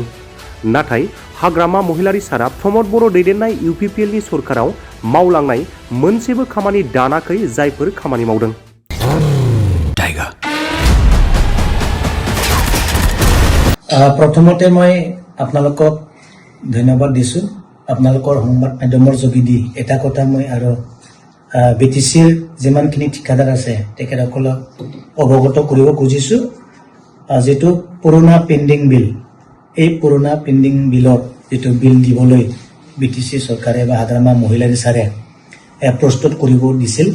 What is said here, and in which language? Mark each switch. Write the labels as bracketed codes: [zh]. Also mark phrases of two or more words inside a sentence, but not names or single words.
[brx] नाथाय हाग्रामा महिलारी सारा प्रमद बर' दैदेननाय इउपिपिएलनि सरकाराव मावलांनाय मोनसेबो खामानि दानाखै जायफोर खामानि मावदों। [as] প্ৰথমতে মই আপোনালোকক ধন্যবাদ দিছোঁ। आपनालोকৰ সংবাদ মাধ্যমৰ যোগেদি এটা কথা মই আৰু বিটিসিৰ যিমানখিনি ঠিকাদাৰ আছে তেখেতসকলক অৱগত কৰিব খুজিছো। যেটো পুৰণা পেন্ডিং বিল, এই পুৰণা পেন্ডিং বিলৰ যেটো বিল দিবলৈ বিটিসি চৰকাৰে বা হাগ্ৰামা মহিলাৰী ছাৰে প্ৰস্তুত কৰিব দিছিল।